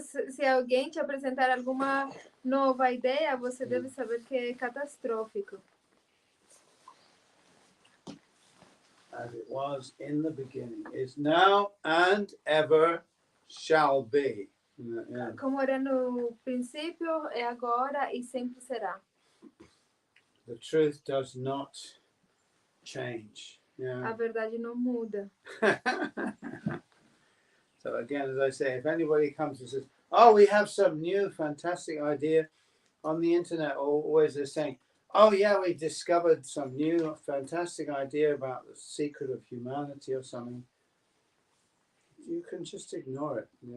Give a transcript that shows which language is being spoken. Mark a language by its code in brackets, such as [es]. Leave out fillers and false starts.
[pt] Se alguém te apresentar alguma nova ideia, você deve saber que é catastrófico. [en] As it was in the beginning, is now and ever shall be. [pt] Como era no princípio, é agora e sempre será. [en] The truth does not change. [pt] A verdade não muda. [en] So again, as I say, if anybody comes and says, "Oh, we have some new fantastic idea on the internet," or always they're saying, "Oh yeah, we discovered some new fantastic idea about the secret of humanity or something," you can just ignore it.